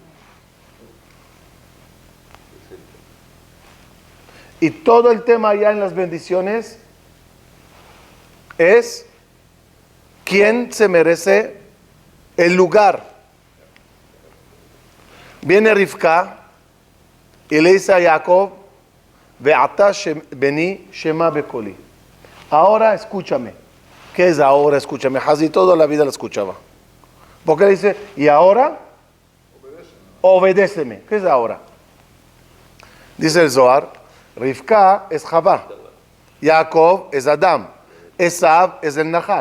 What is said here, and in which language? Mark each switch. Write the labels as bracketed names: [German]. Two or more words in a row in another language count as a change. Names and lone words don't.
[Spanish] Y todo el tema allá en las bendiciones es quién se merece el lugar. Viene Rivka y le dice a Jacob, [Hebrew] ועתה בני שמע בקולי. [Spanish] Ahora escúchame. ¿Qué es ahora? Escúchame. Hazi toda la vida la escuchaba. Porque le dice, ¿y ahora? Obedéceme. ¿Qué es ahora? Dice el Zohar, Rivka es Javá, Jacob es Adam, Esav es el Nahash.